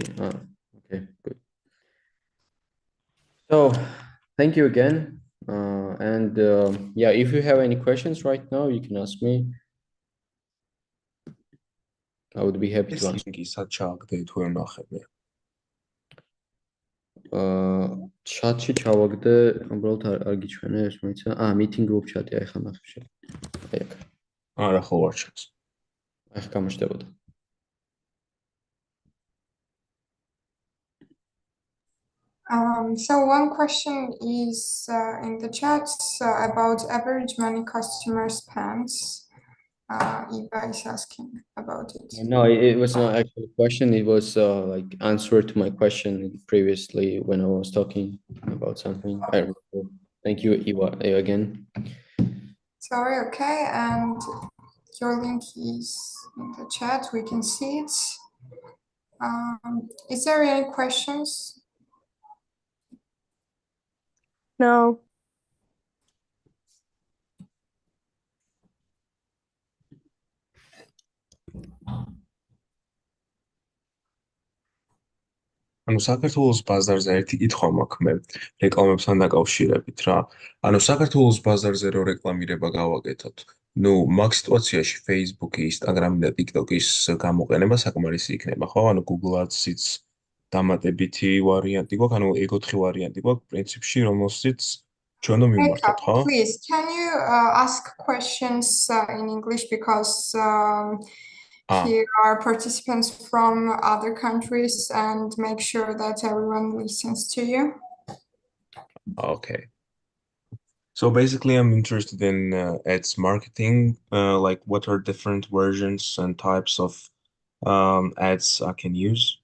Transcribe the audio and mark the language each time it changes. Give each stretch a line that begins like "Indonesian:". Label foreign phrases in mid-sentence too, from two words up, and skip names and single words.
English: Okay, good. So thank you again. Yeah, if you have any questions right now, you can ask me. I would be happy to answer.
Georgian: Chat-ში ჩავაგდე, უბრალოდ არ გიჩვენე ეს მოიცა.
English: meeting group chat-
Georgian: ი აი ხა ნახე. აი აქ. არა ხო არ ჩანს. აი ხა გამოჩნდებოდა.
English: So one question is in the chat about average money customer spends. Eva is asking about it. No, it was not actually a question. It was like answer to my question previously when I was talking about something. I remember. Thank you, Eva, again. Sorry, okay, and your link is in the chat. We can see it. Is there any questions? No.
Georgian: ანუ საქართველოს ბაზარზე ერთი კითხვა მაქვს მე რეკლამებთან დაკავშირებით რა. ანუ საქართველოს ბაზარზე რო რეკლამირება გავაკეთოთ, ნუ მაგ სიტუაციაში Facebook-ი, Instagram-ი და TikTok-ის გამოყენება საკმარისი იქნება, ხო? ანუ Google Ads-იც დამატებითი ვარიანტი გვაქვს, ანუ ეგოთხი ვარიანტი გვაქვს პრინციპში, რომელშიც ჩვენ რომ მივმართოთ, ხო?
English: Please, can you ask questions in English because here are participants from other countries and make sure that everyone listens to you. Okay. So basically, I'm interested in ads marketing, like what are different versions and types of ads I can use.